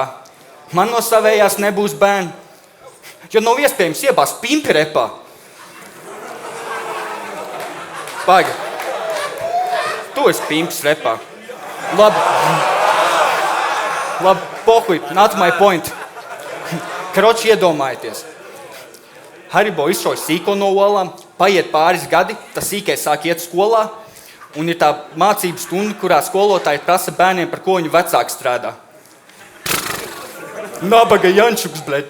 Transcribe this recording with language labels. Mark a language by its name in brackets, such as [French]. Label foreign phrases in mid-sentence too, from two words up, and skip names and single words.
[Latvian] Man no savējās nebūs bērni, jo nav iespējams iebāzt pimpi repā. Paga. Tu esi pimps repā. Labi, pohuj, [English] not my point. [Latvian] Kroči, iedomājieties. Haribo izšauj sīko no olām, paiet pāris gadi, tas sīkais sāk iet skolā, un ir tā mācību stunda, kurā skolotāji prasa bērniem, par ko viņu vecāki strādā. Nabaga Jančuks, bļeļ.